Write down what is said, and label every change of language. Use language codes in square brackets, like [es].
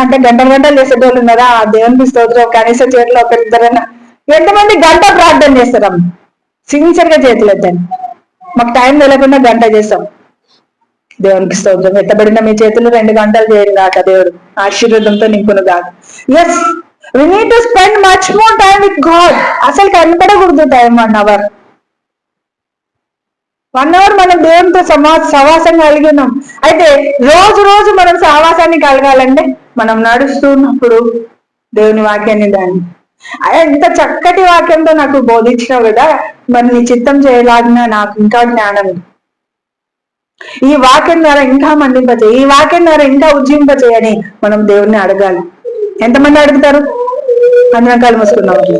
[te] అంటే గంటలు చేసేటోళ్ళు ఉన్నారా? ఆ దేవునికి స్తోత్రం, కనీసం చేతిలో ఒకరిద్దరన్నా. ఎంతమంది గంట ప్రార్థన చేస్తారమ్మ? సిన్సియర్ గా చేతులు ఎత్తండి. మాకు టైం తెలియకుండా గంట చేస్తాం. దేవునికి స్తోత్రం. ఎత్తబడిన మీ చేతులు 2 గంటలు చేయరు కాక, దేవుడు ఆశీర్వాదంతో నింపును కాక. [en] Yes, we need to spend much more time with God. [te] అసలు కనపడకూడదు టైం 1 hour. 1 hour మనం దేవునితో సహవాసం కలిగి ఉన్నాం. అయితే రోజు మనం సహవాసాన్ని కలగాలంటే మనం నడుస్తున్నప్పుడు దేవుని వాక్యాన్ని దాన్ని ఎంత చక్కటి వాక్యంతో నాకు బోధించినావు కదా, మరి నీ చిత్తం చేయలాగిన నాకు ఇంకా జ్ఞానం, ఈ వాక్యం ద్వారా ఇంకా మండింపచేయి, ఈ వాక్యం ద్వారా ఇంకా ఉజ్జింపచేయని మనం దేవుణ్ణి అడగాలి. ఎంతమంది అడుగుతారు? అందరం కాలు మూసుకుందాం.